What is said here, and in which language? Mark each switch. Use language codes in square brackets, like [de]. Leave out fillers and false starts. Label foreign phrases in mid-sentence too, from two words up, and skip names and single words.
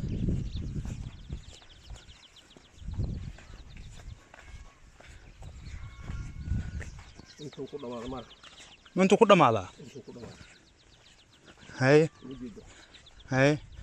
[so] Intuu ku dhamaado mar. [ar] ما انتو كده معلا [so] Intuu ku dhamaado. هاي هاي